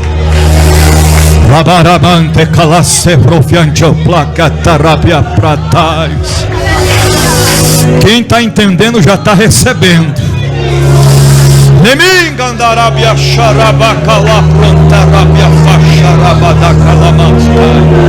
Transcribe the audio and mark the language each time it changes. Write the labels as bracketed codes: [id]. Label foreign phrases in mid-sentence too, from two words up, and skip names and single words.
[pt] Labaramante calace profiante placa tarabia pratais. Quem está entendendo já está recebendo. Neminga andarabia xarabacala prontarabia facharabada calamastai.